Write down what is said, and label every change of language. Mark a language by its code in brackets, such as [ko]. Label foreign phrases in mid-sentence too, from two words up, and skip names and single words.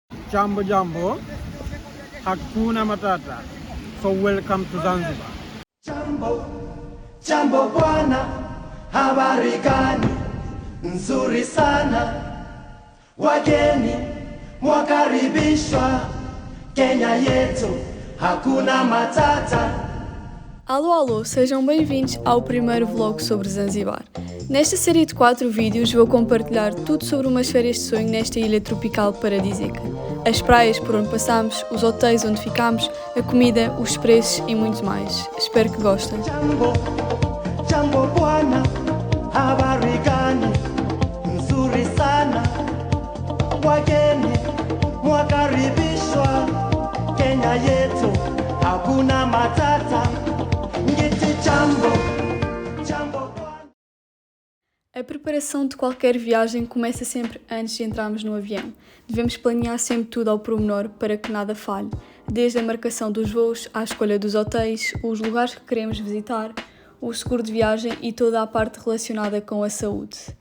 [sw] Jambo Jambo, Hakuna Matata. [en] So welcome to Zanzibar. [sw] Jambo, jambo bwana, habari gani? Nzuri sana, wageni mwakaribishwa, Kenya yetu, hakuna matata. [pt] Alô, alô, sejam bem-vindos ao primeiro vlog sobre Zanzibar. Nesta série de 4 vídeos vou compartilhar tudo sobre umas férias de sonho nesta ilha tropical paradisíaca. As praias por onde passamos, os hotéis onde ficamos, a comida, os preços e muito mais. Espero que gostem. [sw] Jambo, jambo bwana, habari gani? Nzuri sana, wageni mwakaribishwa, Kenya yetu, hakuna matata. Ngiti jambo, jambo bwana. [pt] A preparação de qualquer viagem começa sempre antes de entrarmos no avião. Devemos planear sempre tudo ao pormenor para que nada falhe, desde a marcação dos voos, à escolha dos hotéis, os lugares que queremos visitar, o seguro de viagem e toda a parte relacionada com a saúde.